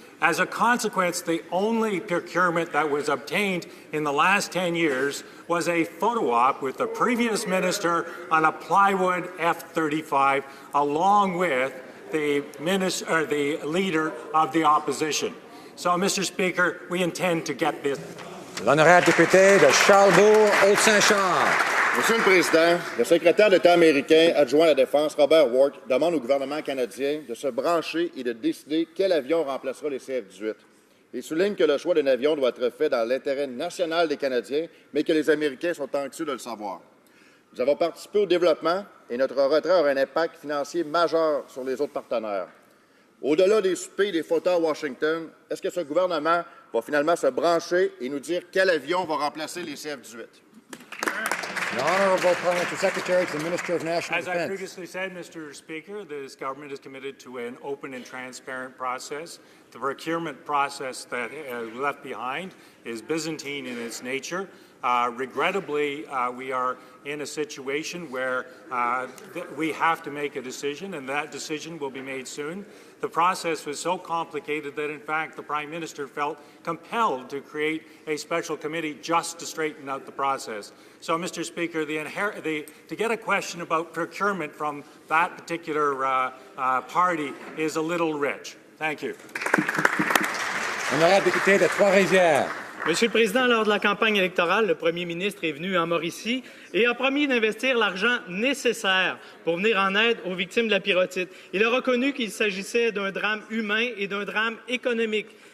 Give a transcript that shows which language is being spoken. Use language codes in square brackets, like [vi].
[en] As a consequence, the only procurement that was obtained in the last 10 years was a photo op with the previous minister on a plywood F-35, along with the leader of the opposition. So, Mr. Speaker, we intend to get this. [fr] L'honorable député de Charlebourg, Haute-Saint-Charles. Monsieur le Président, le secrétaire d'État américain adjoint à la Défense, Robert Work, demande au gouvernement canadien de se brancher et de décider quel avion remplacera les CF-18. Il souligne que le choix d'un avion doit être fait dans l'intérêt national des Canadiens, mais que les Américains sont anxieux de le savoir. Nous avons participé au développement et notre retrait aura un impact financier majeur sur les autres partenaires. Au-delà des soupers et des photos à Washington, est-ce que ce gouvernement va finalement se brancher et nous dire quel avion va remplacer les CF-18? [en] The Honourable Parliamentary Secretary to the Minister of National As Defence. I previously said, Mr. Speaker, this government is committed to an open and transparent process. The procurement process that left behind is Byzantine in its nature. Regrettably, we are in a situation where we have to make a decision, and that decision will be made soon. The process was so complicated that, in fact, the Prime Minister felt compelled to create a special committee just to straighten out the process. So, Mr. Speaker, to get a question about procurement from that particular party is a little rich. Thank you. [fr] Honorable député de Trois-Rivières. Monsieur le Président, lors de la campagne électorale, le premier ministre est venu en Mauricie et a promis d'investir l'argent nécessaire pour venir en aide aux victimes de la pyrotite. Il a reconnu qu'il s'agissait d'un drame humain et d'un drame économique.